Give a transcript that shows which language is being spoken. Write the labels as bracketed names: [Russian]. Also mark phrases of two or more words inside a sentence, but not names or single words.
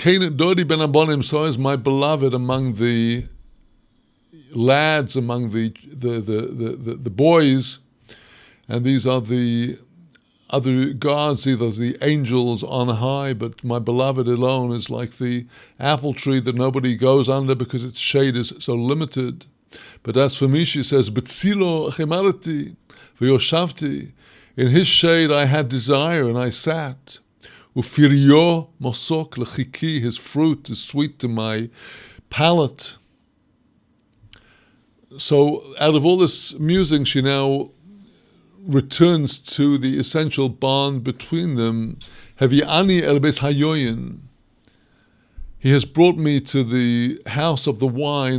[Hebrew] דודי בין הבנים, [English] so is my beloved among the lads, among the boys. And these are the other gods, either the angels on high, but my beloved alone is like the apple tree that nobody goes under because its shade is so limited. But as for me, she says, [Hebrew] בצלו חמדתי וישבתי, [English] in his shade I had desire and I sat. [Hebrew] ופריו מתוק לחכי, [English] his fruit is sweet to my palate. So out of all this musing, she now returns to the essential bond between them. [Hebrew] הביאני אל בית היין. [English] He has brought me to the house of the wine.